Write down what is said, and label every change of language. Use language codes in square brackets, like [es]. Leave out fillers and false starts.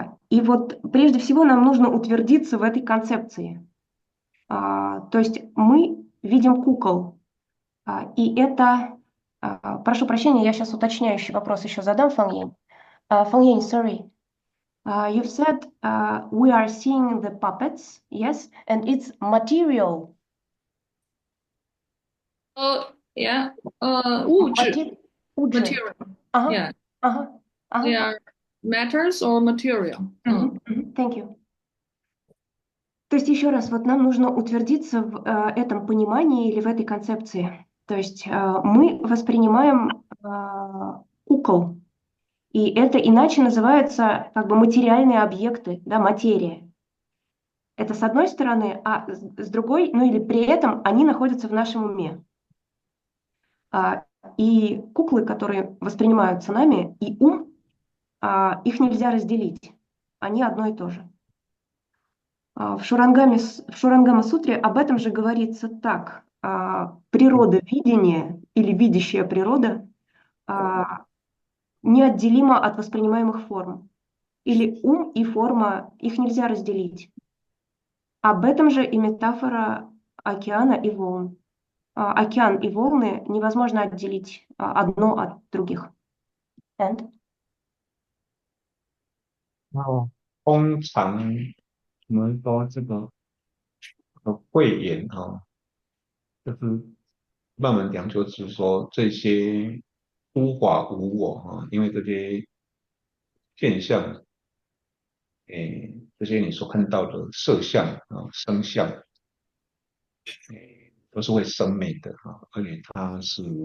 [ru] И вот прежде всего нам нужно утвердиться в этой концепции. То есть мы видим кукол, и это... прошу прощения, я сейчас уточняющий вопрос еще задам, Фан Янь. Фан Янь, sorry. [en] You've said we are seeing the puppets, yes, and it's material. Yeah. 物质 Material. Yeah. They are matters or material. Thank you. [ru] То есть еще раз, вот нам нужно утвердиться в этом понимании или в этой концепции. То есть мы воспринимаем кукол, и это иначе называется как бы материальные объекты, да, материя. Это с одной стороны, а с другой, ну или при этом они находятся в нашем уме. И куклы, которые воспринимаются нами, и ум, их нельзя разделить. Они одно и то же. В Шурангама-сутре об этом же говорится так. Природа видения или видящая природа неотделима от воспринимаемых форм. Или ум и форма, их нельзя разделить. Об этом же и метафора океана и волн. Океан и волны невозможно отделить одно от других. And? [zh] 哦，通常我们说这个慧眼就是慢慢讲，就是说这些诸法无我因为这些现象，这些你所看到的色相声相，都是会生灭的而且它是